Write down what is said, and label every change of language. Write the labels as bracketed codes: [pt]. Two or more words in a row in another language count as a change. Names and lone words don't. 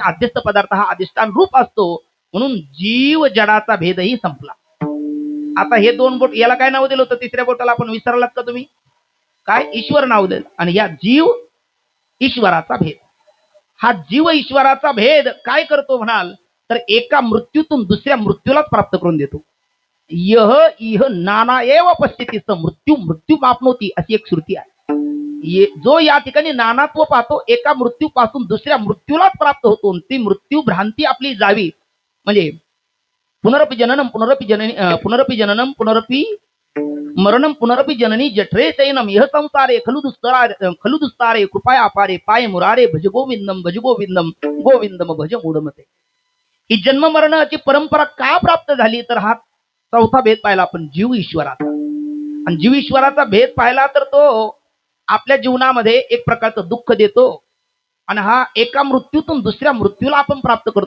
[mr] आद्यस्थ पदार्थ हा अधिष्ठान रूप असतो. म्हणून जीव जडाचा भेदही संपला. आता हे दोन बोट याला काय नाव दिलं होतं? तिसऱ्या बोटाला आपण विसरलात का तुम्ही? काय? ईश्वर नाव दिलं. आणि या जीव ईश्वराचा भेद. हा जीव ईश्वराचा भेद काय करतो म्हणाल तर एका मृत्यूतून दुसऱ्या मृत्यूलाच प्राप्त करून देतो. [sa] यह इह नाना एव पश्चितीच मृत्यू मृत्यू मापनोती [mr] अशी एक श्रुती आहे. जो या ठिकाणी नानात्व पाहतो एका मृत्यूपासून दुसऱ्या मृत्यूलाच प्राप्त होतो. ती मृत्यू भ्रांती आपली जावी म्हणजे [sa] पुनरपि जननम पुनरपि जननी पुनरपि जननम पुनरपि मरणम पुनरपि जननी जठरे शयनम यह संसारे खलु दुस्तारे कृपाया अपारे पाय मुरारे भज गोविंदम गोविंदम भज मूढमते. [mr] ही जन्म मरणाची परंपरा का प्राप्त झाली तर हा चौथा भेद पाहिला आपण जीव ईश्वराचा. आणि जीव ईश्वराचा भेद पाहिला तर तो आपल्या जीवनामध्ये एक प्रकारचं दुःख देतो आणि हा एका मृत्यूतून दुसऱ्या मृत्यूला आपण प्राप्त करतो.